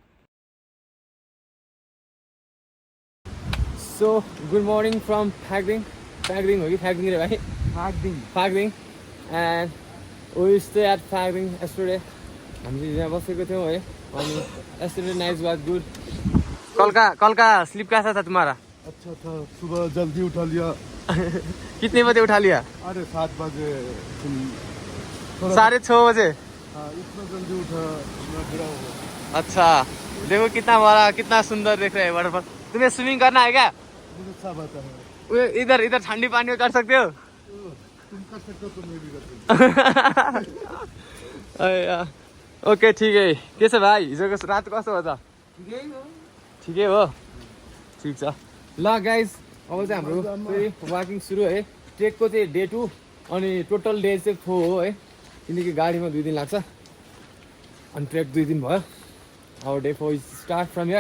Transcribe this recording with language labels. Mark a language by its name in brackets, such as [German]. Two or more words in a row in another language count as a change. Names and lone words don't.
[English] So good morning from Phakding [Nepali] हो कि फ्याक्दिङ रे भाइ? [English] फ्याक्दिङ। And we stay at Phakding yesterday. [Nepali] हामी यहाँ बसेको थियौँ है। [English] अनि yesterday night was good. [Hindi] कल का स्लीप कैसा था तुम्हारा? अच्छा था, सुबह जल्दी उठा लिया, कितने बजे उठा लिया? अरे 7 बजे तुम 6:30 बजे। हाँ इतना जल्दी उठा मैं गिरा हुआ। अच्छा देखो कितना बड़ा कितना सुंदर देख रहे हैं वाटरफॉल। तुम्हें स्विमिंग करना है क्या? मुझे सब आता है। इधर इधर ठंडी पानी में कर सकते हो? तुम कर सकते हो तो मैं भी कर सकता अरे यार, ओके ठीक है। [Nepali] कैसे भाइ हिजोको रात कस्तो भयो त? ठिकै हो? ठिक छ ल गाइज अब चाहिँ हाम्रो फेरि वाकिङ सुरु है। ट्रेकको चाहिँ डे 2 अनि [English] total day [Nepali] चाहिँ 4 हो है, किनकि गाडीमा 2 दिन लाग्छ अनि ट्रेक 2 दिन भयो। [English] Our day 4 is start from here.